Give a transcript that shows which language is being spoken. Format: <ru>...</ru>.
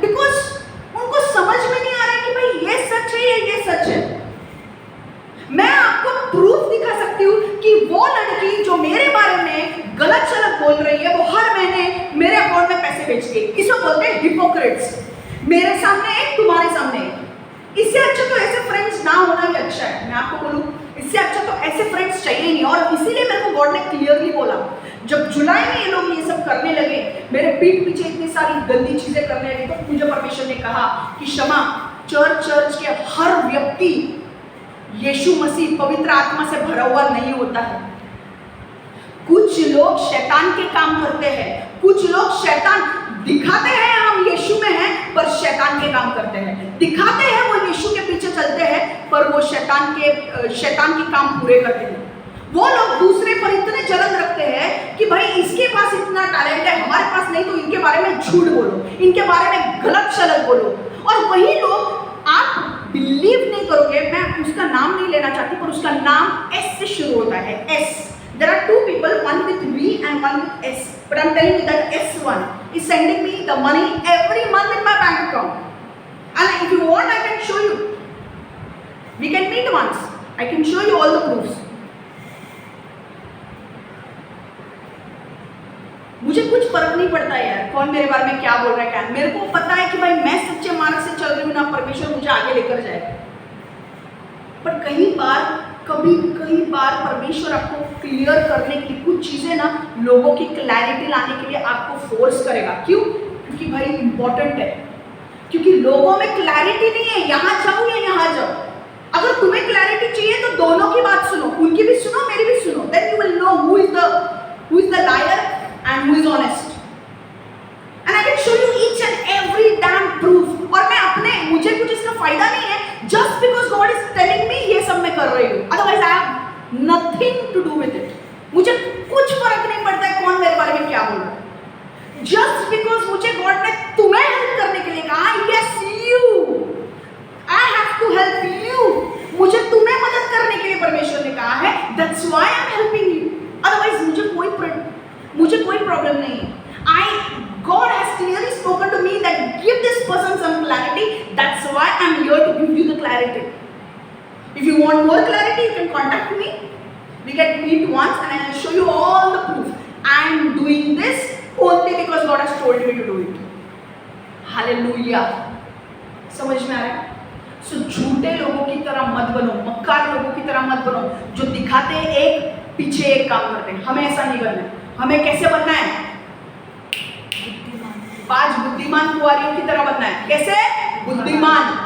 <hi>Because उनको समझ में नहीं आ रहा है कि भाई ये सच है या ये सच है। मैं आपको प्रूफ दिखा सकती हूँ कि वो लड़की जो मेरे बारे में गलत शब्द बोल रही है, वो हर महीने मेरे अकाउंट में पैसे भेजती है। इसको बोलते हैं हिपोक्रेट्स। मेरे सामने एक, तुम्हारे सामने एक। इससे अच्छा तो ऐसे फ्रेंड्स ना होना ही अच्छा है। मैं आपको बोलूँ, इससे अच्छा तो ऐसे फ्रेंड्स चाहिए नहीं। और इसीलिए मेरे को गॉड ने क्लियरली बोला, जब जुलाई में ये लोग ये सब करने लगे, मेरे पीठ पीछे इतनी सारी गंदी चीजें करने लगे, तो मुझे परमेश्वर ने कहा कि क्षमा, चर्च के हर व्यक्ति यीशु मसीह पवित्र आत्मा से भरा हुआ नहीं होता है। कुछ लोग शैतान के काम करते हैं, कुछ लोग शैतान दिखाते हैं हम यीशु में हैं, पर शैतान के काम करते हैं। दिखाते हैं वो यीशु के पीछे चलते हैं, पर वो शैतान के काम पूरे करते हैं। वो लोग दूसरे पर इतने जलन रखते हैं कि भाई इसके पास इतना टैलेंट है, हमारे पास नहीं, तो इनके बारे में झूठ बोलो, इनके बारे में गलत शब्द बोलो। और वही लोग, आप बिलीव नहीं करोगे, मैं उसका नाम नहीं लेना चाहती, पर उसका नाम एस से शुरू होता है, S.</hi> <en>There are two people, one with V and one with S. But I'm telling you that S1 is sending me the money every month in my bank account. And if you want, I can show you. We can meet once. I can show you all the proofs.</en> <hi>मुझे कुछ फर्क नहीं पड़ता यार कौन मेरे बारे में क्या बोल रहा है, क्या। मेरे को पता है कि भाई मैं सच्चे मार्ग से चल रही हूँ ना, परमेश्वर मुझे आगे लेकर जाएगा। पर कई बार परमेश्वर आपको क्लियर करने के लिए कुछ चीजें ना, लोगों की क्लैरिटी लाने के लिए आपको फोर्स करेगा। क्यों? क्योंकि भाई इंपॉर्टेंट है, क्योंकि लोगों में क्लैरिटी नहीं है, यहाँ जाओ या यहाँ जाओ। अगर तुम्हें क्लैरिटी चाहिए तो दोनों की बात सुनो, उनकी भी सुनो, मेरी भी सुनो।</hi> <en>Then you will know who is the liar and who is honest. And I can show you each and every damn proof.</en> <hi>और मुझे कुछ इसका फायदा नहीं है,</hi> <en>just because God is telling me</en> <hi>ये सब मैं कर रही हूँ,</hi> <en>otherwise I have nothing to do with it.</en> <hi>मुझे कुछ फर्क नहीं पड़ता है कौन मेरे बारे में क्या बोल रहा है।</hi> <en>Just because</en> <hi>मुझे God ने तुम्हें हेल्प करने के लिए कहा,</hi> <en>yes you, I have to help you.</en> <hi>मुझे तुम्हें मदद करने के लिए परमेश्वर ने कहा है,</hi> <en>that's why I am helping you.</en> <hi>Otherwise मुझे कोई प्रॉब्लम नहीं है।</hi> <en>God has clearly spoken to me that give this person some clarity. That's why I'm here to give you the clarity. If you want more clarity, you can contact me. We can meet once and I will show you all the proof. I am doing this only because God has told me to do it.</en> <hi>Hallelujah. समझ में आ रहा है? सो झूठे लोगों की तरह मत बनो, मक्कार लोगों की तरह मत बनो, जो दिखाते हैं एक पीछे एक काम करते हैं, हमें ऐसा नहीं बनना है। हमें कैसे बनना है? 5 बुद्धिमान कुंवारियों की तरह बनना है। कैसे बुद्धिमान?</hi>